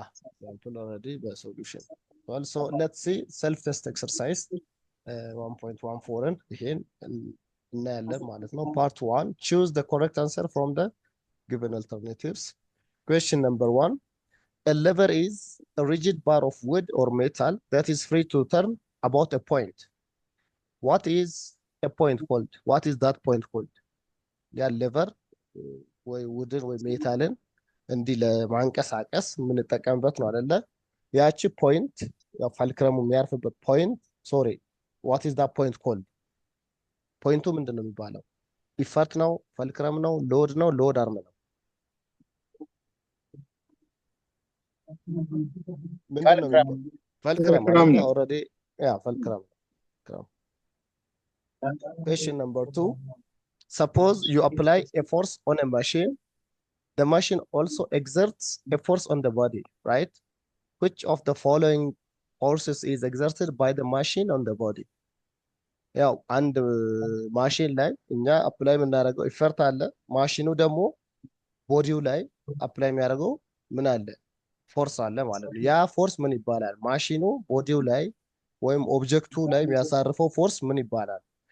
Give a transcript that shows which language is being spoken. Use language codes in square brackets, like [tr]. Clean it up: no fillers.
[en] example already በሶሉሽን well so let's see self test exercise 1.14 [am] ይሄን እናያለን ማለት ነው። [en] part 1 choose the correct answer from the given alternatives. Question number 1, a lever is a rigid bar of wood or metal that is free to turn about a point. What is a point called? What is that point called? [am] ያ ሌቨር ወይ ውድን ወይ ሜታልን እንዲህ ለማንቀሳቀስ የምንጠቀምበት ነው አይደለ? ያቺ ፖይንት ያው ፈልክረሙ የሚያርፍበት ፖይንት ሶሪ [en] what is that point called? [am] ፖይንቱ ምንድን ነው የሚባለው? ኢፈርት ነው? ፈልክረም ነው? ሎድ ነው? ሎድ አርም ነው? ምንድን ነው የሚባለው? ፈልክረም አይደለ? ኦልሬዲ ያ ፈልክረም ነው። [en] Question number 2, suppose you apply a force on a machine. The machine also exerts a force on the body, right? Which of the following forces is exerted by the machine on the body? [am] ያው አንድ ማሽን ላይ እኛ አፕላይ የምናደርገው ኢፈርት አለ። ማሽኑ ደግሞ ቦዲው ላይ አፕላይ የሚያደርገው ምን አለ? ፎርስ አለ ማለት ነው። ያ ፎርስ ምን ይባላል? ማሽኑ ቦዲው ላይ ወይም ኦብጀክቱ ላይ የሚያሳርፈው ፎርስ ምን ይባላል?